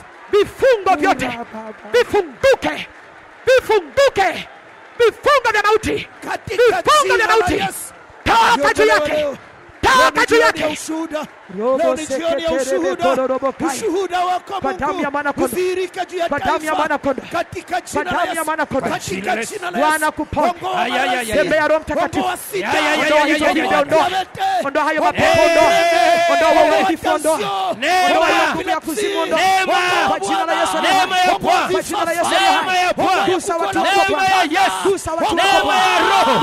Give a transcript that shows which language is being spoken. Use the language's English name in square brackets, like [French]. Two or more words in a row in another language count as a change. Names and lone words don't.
[Swahili] vifungo vyote vifunguke, vifunguke, vifungo vya mauti, Katika vifungo jina vya la mauti, Yesu. toka juu yake, toka juu yake. Ushuhuda. Leo ni jioni ya ushuhuda. Ushuhuda wako Kwa damu ya Mwana Mungu Kondoo. udhihirike juu ya Kwa damu ya taifa. Mwana Kondoo. Katika jina Kwa la damu ya Yesu. Mwana Kondoo. Katika jina la Yesu. Bwana kuponya. Ongoa Ay, ay, ay, marasi. ay, Tembea Roho Mtakatifu. Ongoa sita. Ya, ya, ya, Ondoa ya, hizo ya, vitu, ya, ondoa. Ondoa hayo mapepo, ondoa. Ondoa wewe kifo, ondoa. Ondoa hiyo nguvu ya kuzimu, ondoa. Neema. Kwa jina la Yesu, Neema ya Bwana. kwa jina la Yesu, Neema ya Bwana. gusa watu wako Neema ya Bwana. Yesu. Gusa watu wako Neema ya Bwana. Roho.